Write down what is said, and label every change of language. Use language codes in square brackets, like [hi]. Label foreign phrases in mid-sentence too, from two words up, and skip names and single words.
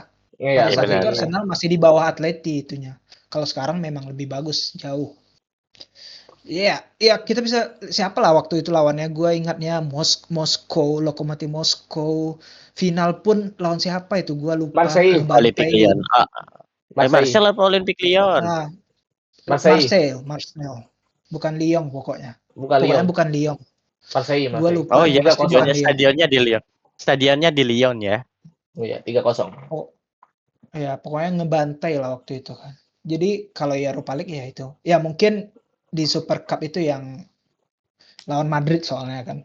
[id] Iya Pada Iya saat benar itu benar. benar. Arsenal masih di bawah Atleti itunya. Kalau sekarang memang lebih bagus jauh. Iya, ya kita bisa siapa lah waktu itu lawannya? Gue ingatnya Moskow, Lokomotif Moskow. Final pun lawan siapa itu? Gue lupa. Marseille, Olympique Ngebantai. Lyon. Marseille, Marcel apa Olympique Lyon? Nah, Marseille, Marseille. Bukan Lyon pokoknya. bukan Pokoknya Lyon, bukan Lyon. Marseille, Gue Marseille. Oh lupa iya, yang pasti bukan Tiga 0. Lyon. stadionnya di Lyon. Stadionnya di Lyon ya. Iya, 3-0. Oh, ya pokoknya ngebantai lah waktu itu kan. Jadi kalau ya Europa League ya itu. Ya mungkin di Super Cup itu yang lawan Madrid soalnya kan.